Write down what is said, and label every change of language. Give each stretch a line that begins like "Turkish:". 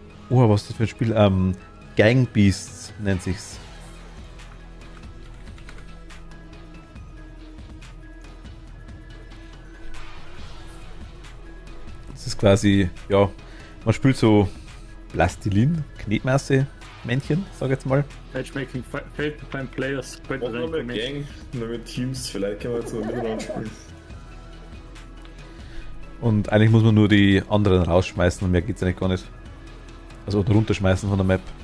German: Oh, was ist das für ein Spiel? Gang Beasts nennt sich's. Das ist quasi, ja, man spielt so Plastilin, Knetmasse, Männchen, sag ich jetzt mal.
English: Matchmaking failed to find players.
German: Machen wir mit Gang, nur mit Teams, vielleicht können wir jetzt mal miteinander spielen. Und eigentlich muss man nur die anderen rausschmeißen und mehr geht's eigentlich gar nicht. Also oder runterschmeißen von der Map.